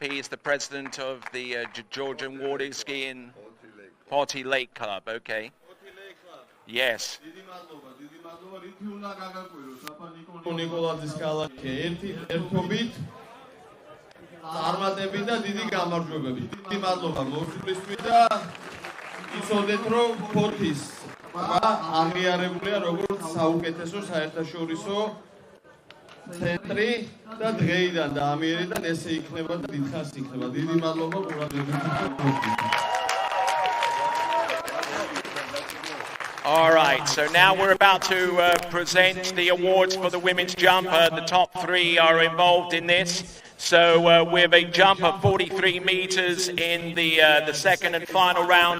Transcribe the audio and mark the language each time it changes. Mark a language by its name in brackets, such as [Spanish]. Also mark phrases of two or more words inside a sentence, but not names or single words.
[English] He is the president of the Georgian Waterski in Poti Lake Club. Okay. Yes. [Georgian] ნიკოლაძის ქალაქი ერთობით წარმატები და დიდი გამარჯვებები. დიდი მადლობა მოსვლისთვის და იცოდეთ რომ Potis აღიარებულია როგორც საუკეთესო საერთაშორისო ცენტრი და დღეიდან და ამიერიდან ესე იქნება და დიდხანს იქნება. დიდი მადლობა ყურადღებისთვის. [English] All right, so now we're about to present the awards for the women's jump. The top 3 are involved in this. So with a jump of 43 meters in the second and final round.